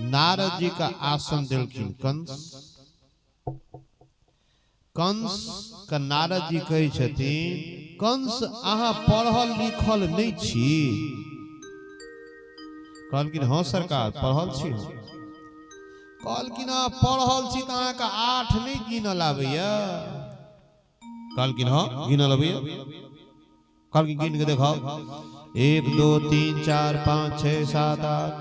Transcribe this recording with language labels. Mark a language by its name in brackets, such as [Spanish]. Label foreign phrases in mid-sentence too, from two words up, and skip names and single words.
[Maithili] नारद जी का आसन दिलखिन कंस। कंस का नारद जी कहे छथिन, कंस अहाँ पढ़ल लिखल नहीं छी? कहलखिन हाँ सरकार पढ़ल छी। कहलखिन पढ़ल छी तो अहाँ का 8 नहीं गिनल आबैया? कहलखिन हाँ गिनल आबैया। कहलखिन गिन के देखाओ, 1 2 3 4 5 6 7 8।